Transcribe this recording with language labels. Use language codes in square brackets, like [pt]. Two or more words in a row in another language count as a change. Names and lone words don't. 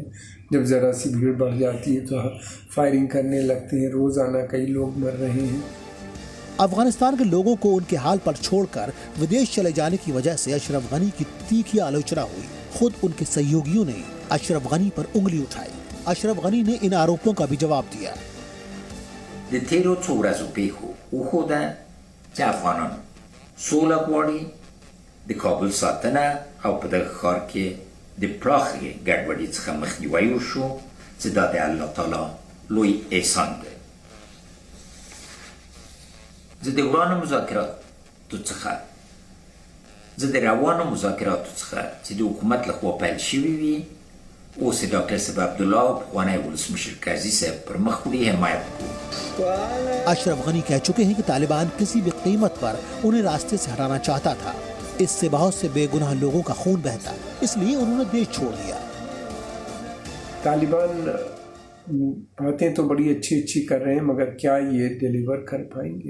[hi] जब ज़रा सी भीड़ बढ़ जाती है तो फायरिंग करने लगते हैं, रोज़ाना कई लोग मर रहे हैं। अफगानिस्तान के लोगों को उनके हाल पर छोड़कर विदेश चले जाने की वजह से अशरफ गनी की तीखी आलोचना हुई। खुद उनके सहयोगियों ने अशरफ गनी पर उंगली उठाई। अशरफ गनी ने इन आरोपों का भी जवाब दिया। [ps] د تیرو څو ورځو پیښو وښوده چې افغانان سوله غواړي، د کابل ساتنه او په دغه ښار کې د پراخې ګډوډۍ څخه مخنیوی وشو چې دا د الله تعالی لوی احسان دی. زه د روانو مذاکراتو څخه چې د حکومت لخوا پیل شوي وي اوس ډاکټر صاحب عبدالله او پخوانی ولسمشر قاضي صاحب پر مخ وړي حمایت کوو. [hi] अशरफ गनी कह चुके हैं कि तालिबान किसी भी कीमत पर उन्हें रास्ते से हटाना चाहता था। इससे बहुत से बेगुनाह लोगों का खून बहता, इसलिए उन्होंने देश छोड़ दिया। तालिबान बातें तो बड़ी अच्छी अच्छी कर रहे हैं, मगर क्या ये डिलीवर कर पाएंगे?